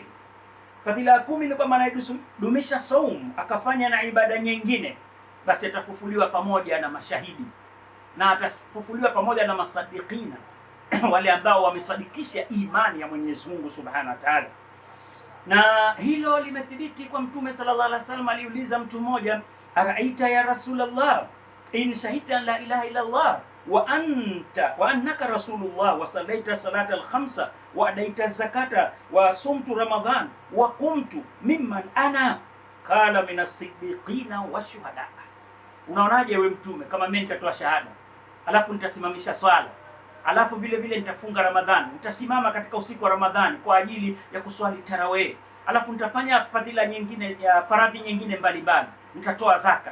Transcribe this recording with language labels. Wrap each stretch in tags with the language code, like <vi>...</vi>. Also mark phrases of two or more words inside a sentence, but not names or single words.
<sw>Fadhila ya 10 ni kwamba anayedumisha saum akafanya na ibada nyingine, basi atafufuliwa pamoja na mashahidi, na atafufuliwa pamoja na masadikina wale ambao wamesadikisha imani ya Mwenyezi Mungu</sw> <ar>سبحانه وتعالى.</ar> <sw>Na hilo limethibiti kwa Mtume</sw> <ar>صلى الله عليه وسلم.</ar> <sw>Aliuliza mtu mmoja,</sw> <ar>أرأيت يا رسول الله إن شهدت لا إله إلا الله وأنك رسول الله وصليت الصلاة الخمس وأديت الزكاة وصمت رمضان وقمت ممن أنا قال من الصديقين والشهداء.</ar> <sw>Unaonaje wewe Mtume, kama mimi nitatoa shahada, alafu nitasimamisha swala, alafu vile vile nitafunga Ramadhani, nitasimama katika usiku wa Ramadhani kwa ajili ya kuswali tarawih, alafu nitafanya fadhila nyingine ya faradhi nyingine mbalimbali, nitatoa zaka.</sw>